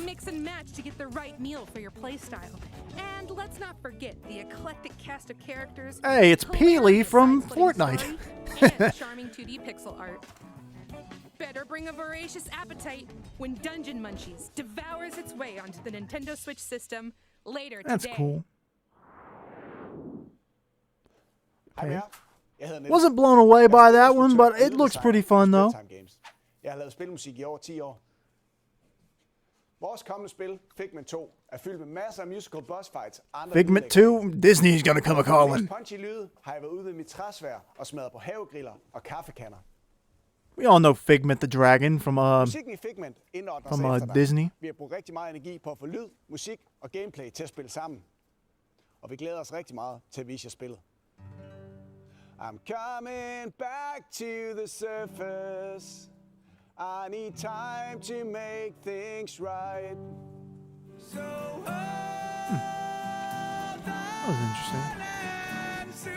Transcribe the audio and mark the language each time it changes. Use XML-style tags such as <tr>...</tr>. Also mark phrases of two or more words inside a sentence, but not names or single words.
<en>So mix and match to get the right meal for your playstyle. And let's not forget the eclectic cast of characters. Hey, it's Peely hilarious from side-splitting Fortnite. story, and charming 2D pixel art. Better bring a voracious appetite when Dungeon Munchies devours its way onto the Nintendo Switch system later That's today. cool. Okay.</en> <da>Jeg hedder Niels.</da> <en>Wasn't blown away by that one, but it looks pretty fun though.</en> <da>Jeg har lavet spilmusik i over 10 år. Vores kommende spil, Figment 2, er fyldt med masser af</da> <en>musical boss fights. Figment 2, Disney's gonna come a-calling.</en> <da>Punchy lyde har jeg været ude ved mit træsvær og smadret på havegriller og kaffekanner.</da> <en>We all know Figment the Dragon from</en> <da>Musikken i Figment indordner sig efter dig.</da> <en>Disney.</en> <da>Vi har brugt rigtig meget energi på at få lyd, musik og gameplay til at spille sammen. Og vi glæder os rigtig meget til at vise jer spillet.</da> <en>I'm coming back to the surface. I need time to make things right. So That was interesting.</en>